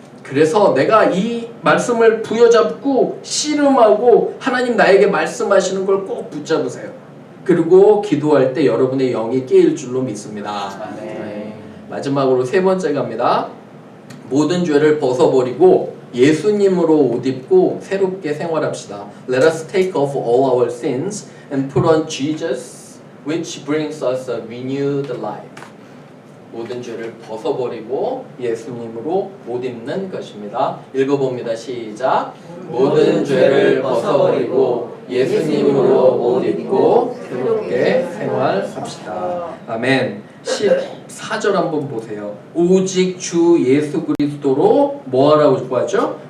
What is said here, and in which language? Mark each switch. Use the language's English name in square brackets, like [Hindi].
[Korean] 그래서 내가 이 말씀을 부여잡고 씨름하고 하나님 나에게 말씀하시는 걸 꼭 붙잡으세요. 그리고 기도할 때 여러분의 영이 깨일 줄로 믿습니다. 네. 마지막으로 세 번째 갑니다. 모든 죄를 벗어버리고 예수님으로 옷 입고 새롭게 생활합시다. [English] Let us take off all our sins and put on Jesus, which brings us a renewed life. [Korean] 모든 죄를 벗어버리고 예수님으로 옷 입는 것입니다. 읽어봅니다. 시작. 모든 죄를 벗어버리고 예수님으로 옷 입고 새롭게 생활합시다. 아멘. 14절 한번 보세요. 오직 주 예수 그리스도로 뭐하라고 하죠?